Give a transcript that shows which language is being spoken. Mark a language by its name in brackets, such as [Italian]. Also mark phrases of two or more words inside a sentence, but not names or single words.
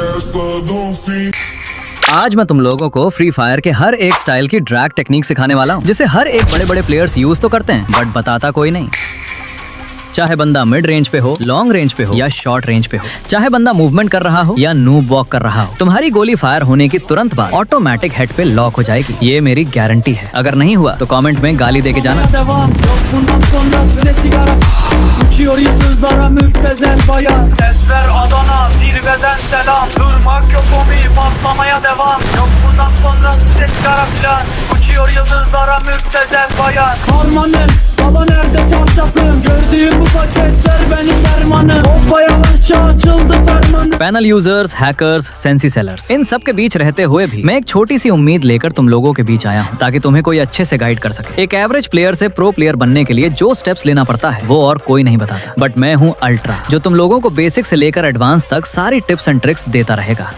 [Hindi] आज मैं तुम लोगों को फ्री फायर के हर एक स्टाइल की [English] drag technique [Hindi] सिखाने वाला हूँ, जिसे हर एक बड़े बड़े [English] players use [Hindi] तो करते हैं बट बताता कोई नहीं। चाहे बंदा [English] mid range [Hindi] पे हो, [English] long range [Hindi] पे हो या [English] short range [Hindi] पे हो, चाहे बंदा मूवमेंट कर रहा हो या [English] noob walk [Hindi] कर रहा हो, तुम्हारी गोली फायर होने की तुरंत बाद [English] automatic head [Hindi] पे लॉक हो जाएगी। ये मेरी गारंटी है। अगर नहीं हुआ तो कमेंट में गाली देके जाना। [Turkish] Uçuyor yıldızlara müptezel bayan. Sesler Adana zirveden selam. Durmak yok hobi patlamaya devam. Yok bundan sonra ses kara filan. Uçuyor yıldızlara müptezel bayan. Harmanım baba nerede çarşafım. Gördüğüm bu paketler benim dermanım. Hoppa yavaşça açıldı fermanım. [English] panel users, hackers, sensi sellers, [Hindi] इन सब के बीच रहते हुए भी मैं एक छोटी सी उम्मीद लेकर तुम लोगों के बीच आया हूँ, ताकि तुम्हें कोई अच्छे से गाइड कर सके। एक [English] average player [Hindi] से [English] pro player [Hindi] बनने के लिए जो स्टेप्स लेना पड़ता है वो और कोई नहीं बताता, बट मैं हूँ अल्ट्रा, जो तुम लोगों को बेसिक से लेकर एडवांस तक सारी [English] tips and tricks [Hindi] देता रहेगा।